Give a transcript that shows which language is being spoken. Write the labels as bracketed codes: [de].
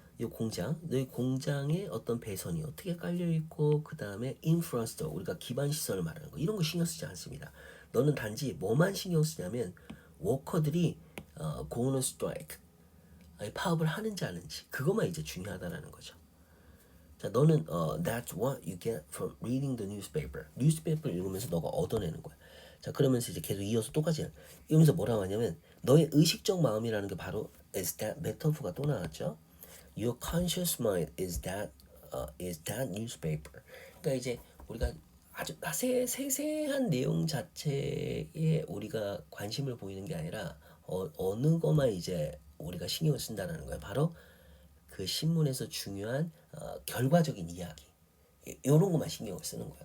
[ko] 이 공장, 너희 공장에 어떤 배선이 어떻게 깔려 있고 그 다음에 인프라스트럭처 우리가 기반 시설을 말하는 거 이런 거 신경 쓰지 않습니다. 너는 단지 뭐만 신경 쓰냐면 워커들이 [en] go on strike [ko] 파업을 하는지 안 하는지 그것만 이제 중요하다라는 거죠. 자, 너는 [en] that's what you get from reading the newspaper. [ko] 뉴스페이퍼를 읽으면서 너가 얻어내는 거야. 자, 그러면서 이제 계속 이어서 똑같이 이러면서 뭐라고 하냐면 너의 의식적 마음이라는 게 바로 [en] is that [ko] 메타포가 또 나왔죠. [en] Your conscious mind is that newspaper. [ko] 그러니까 이제 우리가 아주 세세한 내용 자체에 우리가 관심을 보이는 게 아니라 어느 것만 이제 우리가 신경을 쓴다는 거예요. 바로 그 신문에서 중요한 결과적인 이야기 이런 것만 신경을 쓰는 거야.